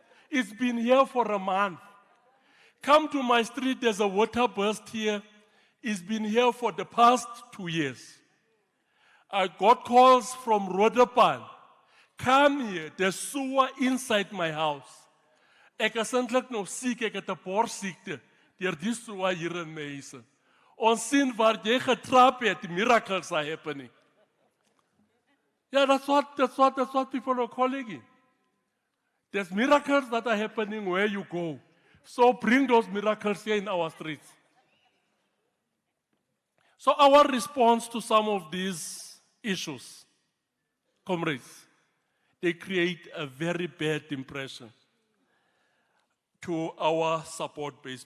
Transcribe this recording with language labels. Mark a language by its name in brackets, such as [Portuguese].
[English] It's been here for a month. Come to my street, there's a water burst here. It's been here for the past 2 years. I got calls from Rodepan. Come here, there's sewer inside my house. [Afrikaans] Ek is eintlik nou siek, ek het 'n borsiekte. Deur die sewer hier in my huis. Ons sien waar jy getrap het, [English] miracles are happening. Yeah, that's what people are calling it. There's miracles that are happening where you go. So bring those miracles here in our streets. So our response to some of these issues, comrades, they create a very bad impression to our support base.